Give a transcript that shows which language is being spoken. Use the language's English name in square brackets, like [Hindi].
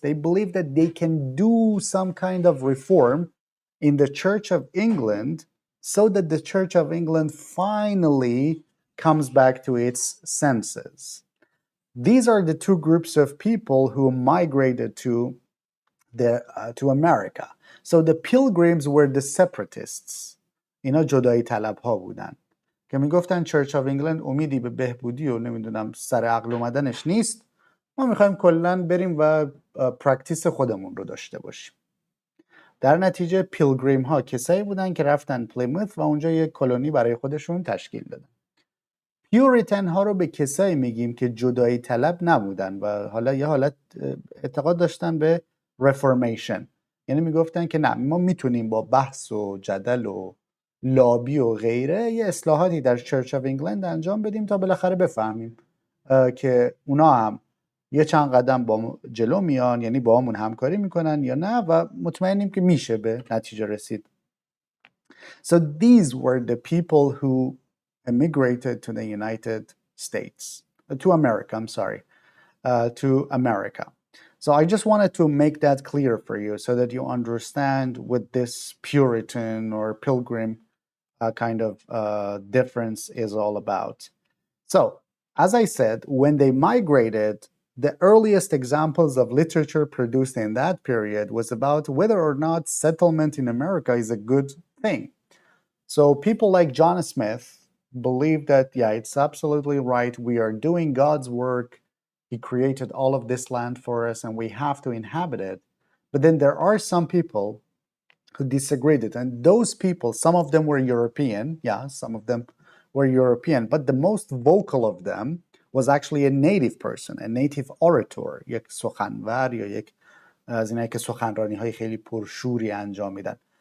[English] They believed that they can do some kind of reform in the Church of England so that the Church of England finally comes back to its senses. These are the two groups of people who migrated to America. So the Pilgrims were the separatists. [Persian] اینا جدایی طلب ها بودن که میگفتن چرچ آف انگلند امیدی به بهبودی و نمیدونم سر عقل اومدنش نیست. ما میخوایم کلا بریم و پرکتیس خودمون رو داشته باشیم. در نتیجه پیلگریم ها کسایی بودن که رفتن پلیموت و اونجا یک کلونی برای خودشون تشکیل دادن. پیوریتن ها رو به کسایی میگیم که جدایی طلب نبودن و حالا یه حالت اعتقاد داشتن به رفورمیشن. یعنی میگفتن که نه، ما میتونیم با بحث و جدل و لابی و غیره یه اصلاحاتی در چرچ آف انگلند انجام بدیم تا بالاخره بفهمیم که اونا هم یه چند قدم با جلو میان، یعنی با همون همکاری میکنن یا نه، و مطمئنیم که میشه به نتیجه رسید. [English] So these were the people who immigrated to the United States, to America, I'm sorry, to America. So I just wanted to make that clear for you so that you understand what this Puritan or Pilgrim kind of difference is all about. So, as I said, when they migrated, the earliest examples of literature produced in that period was about whether or not settlement in America is a good thing. So people like John Smith believe that, yeah, it's absolutely right. We are doing God's work. He created all of this land for us and we have to inhabit it. But then there are some people who disagreed it. And those people, some of them were European. Yeah, some of them were European. But the most vocal of them was actually a native person, a native orator, [Persian] یک سخنور یا یک از اینایی که سخنرانی های خیلی پرشوری انجام میدن.